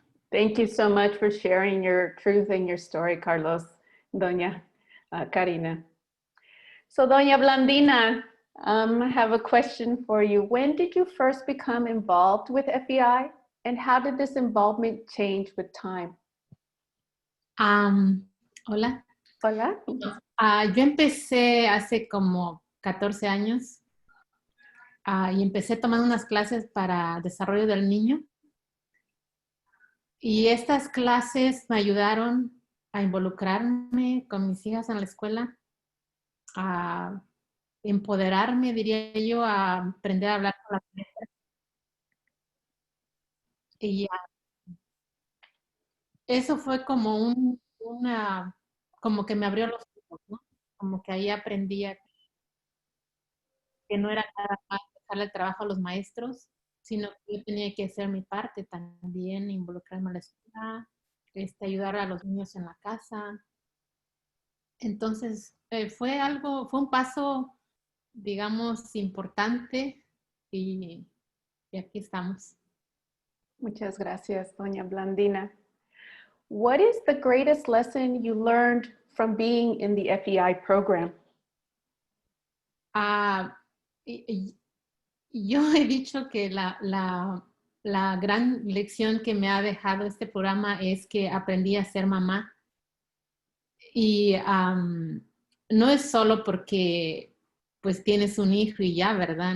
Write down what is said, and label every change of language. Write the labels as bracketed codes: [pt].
[en] Thank you so much for sharing your truth and your story, Carlos, Doña Karina. So Doña Blandina, I have a question for you. When did you first become involved with FEI, and how did this involvement change with time? [es] Hola. Hola. Yo empecé hace como 14 años y empecé tomando unas clases para desarrollo del niño. Y estas clases me ayudaron a involucrarme con mis hijas en la escuela, a empoderarme, diría yo, a aprender a hablar con la gente. Y eso fue como como que me abrió los ojos, ¿no? Como que ahí aprendía que no era nada más dejarle el trabajo a los maestros, sino que yo tenía que hacer mi parte también, involucrarme en la escuela, ayudar a los niños en la casa. Entonces, fue un paso, digamos, importante y aquí estamos. Muchas gracias, Doña Blandina. [en] What is the greatest lesson you learned from being in the FEI program? [es] Yo he dicho que la gran lección que me ha dejado este programa es que aprendí a ser mamá. Y no es solo porque pues tienes un hijo y ya, ¿verdad?